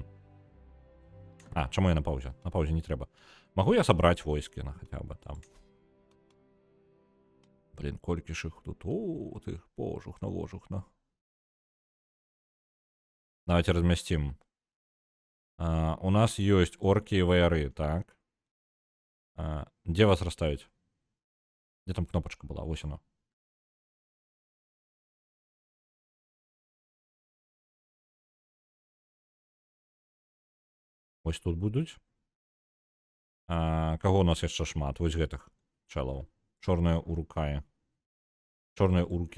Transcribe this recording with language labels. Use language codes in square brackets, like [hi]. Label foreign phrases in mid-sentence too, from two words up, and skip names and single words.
[be] А, чаму я на паузе? На паузе не трэба. Магу я сабраць войскі на хаця бы там? Блин, колькі ж іх тут. О, ты пожухна, вожухна. Давайте размясцім. У нас ёсць оркі і ваяры, так? [ru] Где вас расставить? Где там кнопочка была? Вось она. [be] Вось тут будуць. Каго у нас яшчэ шмат? Вось гэтых чалаў. Чорныя урукаі. Чорныя уркі.